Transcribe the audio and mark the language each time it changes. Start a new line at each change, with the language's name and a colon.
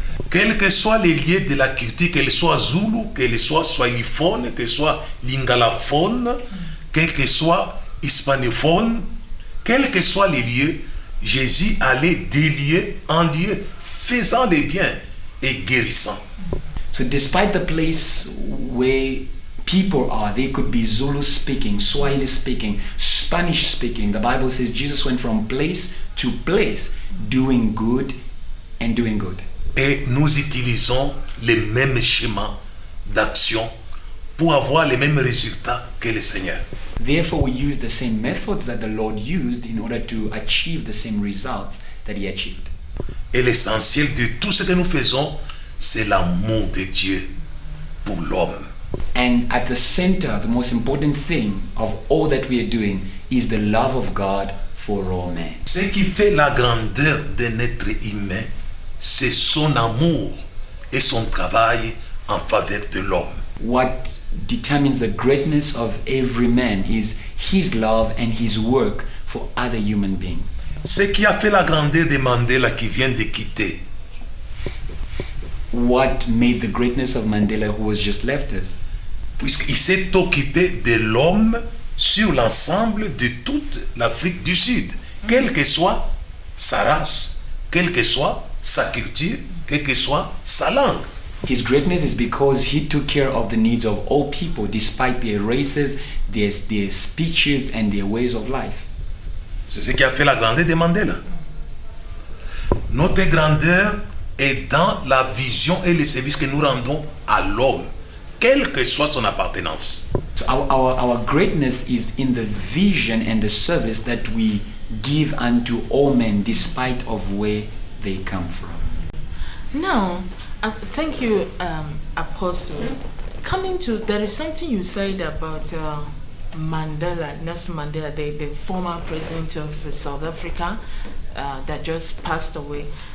French: Quels que soient les lieux de la culture, qu'elle soit zoulou, qu'elle soit swahiliphone, qu'elle soit lingalaphone, quel que soit hispanophone, quels que soient les lieux, Jésus allait des lieux en lieu, faisant les biens et guérissant.
English: So despite the place where people are, they could be Zulu speaking, Swahili speaking, Spanish speaking. The Bible says Jesus went from place to place, doing good and doing good.
French: Et nous utilisons les mêmes schémas d'action pour avoir les mêmes résultats que le Seigneur.
English: Therefore, we use the same methods that the Lord used in order to achieve the same results that he achieved.
French: Et l'essentiel de tout ce que nous faisons, c'est l'amour de Dieu pour l'homme.
English: And at the center, the most important thing of all that we are doing is the love of God for all men.
French: Ce qui fait la grandeur d'un être humain, c'est son amour et son travail en faveur de l'homme.
English: What determines the greatness of every man is his love and his work for other human beings.
French: Ce qui a fait la grandeur de Mandela qui vient de quitter,
English: What made the greatness of Mandela, who was just left us?
French: puisqu'il s'est occupé de l'homme sur l'ensemble de toute l'Afrique du Sud, quelle que soit sa race, quelle que soit sa culture, quelle que soit sa langue.
English: His greatness is because he took care of the needs of all people, despite their races, their speeches, and their ways of life.
French: C'est ce qui a fait la grandeur de Mandela. Notre grandeur est dans la vision et le service que nous rendons à l'homme, quelle que soit son appartenance.
English: So our greatness is in the vision and the service that we give unto all men, despite of where they come from. Now, thank you, Apostle. Coming to, there is something you said about Mandela, Nelson Mandela, the former president of South Africa that just passed away.